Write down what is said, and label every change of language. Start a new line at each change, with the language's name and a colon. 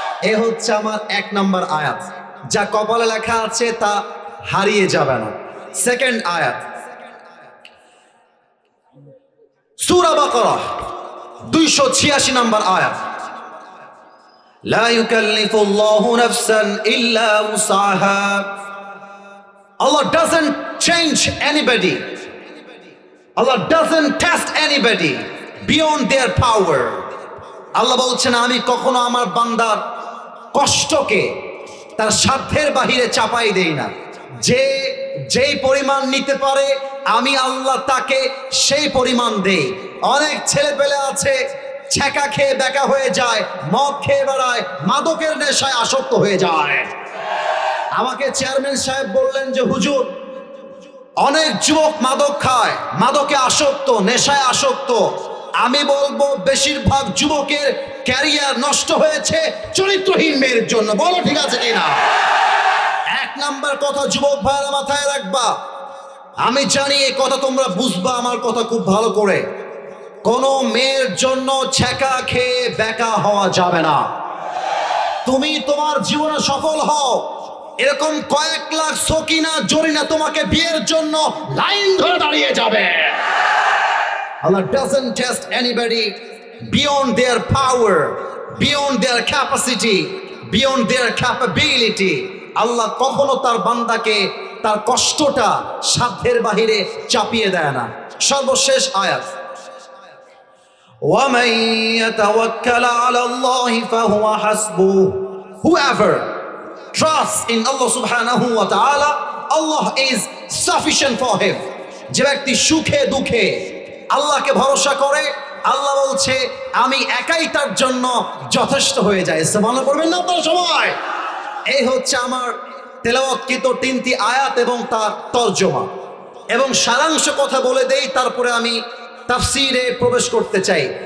Bangla: এ হচ্ছে আমার 1 নম্বর আয়াত, যা কপালে লেখা আছে তা হারিয়ে যাবে না। সেকেন্ড আয়াত, সূরা বাকারা 286 নম্বর আয়াত,
Arabic: লা ইউকাল্লিফুল্লাহু নাফসান ইল্লা উসআহা।
English: Allah doesn't change anybody. Allah doesn't test anybody beyond their power.
Bangla: আল্লাহ বলছেন আমি কখনো আমার বান্দার কষ্টকে তার সাধ্যের বাহিরে চাপাই দেই না। যে যেই পরিমাণ নিতে পারে আমি আল্লাহ তাকে সেই পরিমাণ দেই। অনেক ছেলে পেলে আছে ছ্যাঁকা খেয়ে বেকা হয়ে যায়, মদ খেয়ে বেড়ায়, মাদকের নেশায় আসক্ত হয়ে যায়। আমাকে চেয়ারম্যান সাহেব বললেন যে হুজুর অনেক যুবক মাদক খায়, মাদকে আসক্ত, নেশায় আসক্ত। আমি বলবো বেশিরভাগ যুবকের ক্যারিয়ার নষ্ট হয়েছে চরিত্রহীন মেয়ের জন্য। বলো ঠিক আছে কিনা? 1 নাম্বার কথা যুবক ভাইয়েরা মাথায় রাখবা। আমি জানি এই কথা তোমরা বুঝবা আমার কথা খুব ভালো করে। কোনো মেয়ের জন্য ছ্যাঁকা খেয়ে বেকা হওয়া যাবে না। তুমি তোমার জীবনে সফল হও, এরকম কয়েক লাখ সকিনা জরিনা তোমাকে বিয়ের জন্য লাইন ধরে দাঁড়িয়ে যাবে।
English: Allah doesn't test anybody beyond their power, beyond their capacity, beyond their capability.
Bangla: আল্লাহ কখনো তার বান্দাকে তার কষ্টটা সাধ্যের বাহিরে চাপিয়ে দেয় না। সর্বশেষ আয়াত,
Arabic: وَمَن يَتَوَكَّلَ عَلَى اللَّهِ فَهُوَ حَسْبُهُ.
English: Whoever trusts in Allah subhanahu wa ta'ala, Allah is sufficient for him.
Bangla: যে ব্যক্তি সুখে দুঃখে আল্লাহকে ভরসা করে, আল্লাহ বলছে আমি একাই তার জন্য যথেষ্ট হয়ে যায়। সুবহানাল্লাহ পড়বেন না আপনারা সবাই? এই হচ্ছে আমার তেলাওয়াতকৃত 3টি আয়াত এবং তার তরজমা এবং সারাংশ কথা বলে দেই, তারপরে আমি তাফসীরে প্রবেশ করতে চাই।